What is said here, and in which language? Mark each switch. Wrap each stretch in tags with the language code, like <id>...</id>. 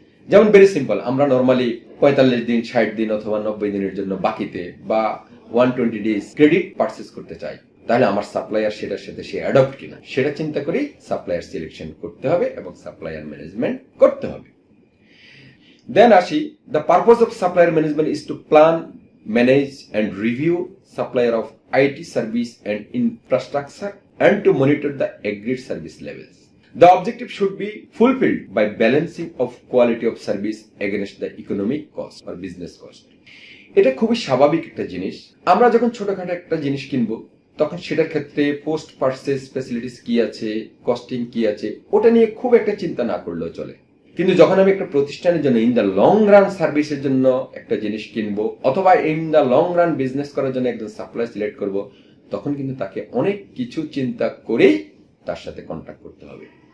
<bn>যেমন very simple, আমরা normally 45 দিন, 60 দিন অথবা 90 দিনের জন্য বাকিতে বা 120 ডেজ ক্রেডিট পারচেজ করতে চাই, তাহলে আমার সাপ্লায়ার সেটার সাথে সে অ্যাডপ্ট কিনা সেটা চিন্তা করেই সাপ্লায়ার সিলেকশন করতে হবে এবং সাপ্লায়ার ম্যানেজমেন্ট করতে হবে।</bn> <en>Then আসি, the purpose of supplier management is to plan, manage and review supplier of IT service and infrastructure and to monitor the agreed service levels. The objective should be fulfilled by balancing of quality of service against the economic cost or business cost.</en> <bn>এটা খুবই স্বাভাবিক একটা জিনিস। আমরা যখন ছোটখাটো একটা জিনিস কিনবো তখন সেটার ক্ষেত্রে পোস্ট পারচেজ ফ্যাসিলিটিস কি আছে, কস্টিং কি আছে, ওটা নিয়ে খুব একটা চিন্তা না করলেও চলে। কিন্তু যখন আমি একটা প্রতিষ্ঠানের জন্য</bn> <en>in the long run</en> <bn>সার্ভিসের জন্য একটা জিনিস কিনবো অথবা in the long run business করার জন্য একজন সাপ্লায়ার সিলেক্ট করব, তখন কিন্তু তাকে অনেক কিছু চিন্তা করেই তার সাথে কন্ট্যাক্ট করতে হবে।</bn>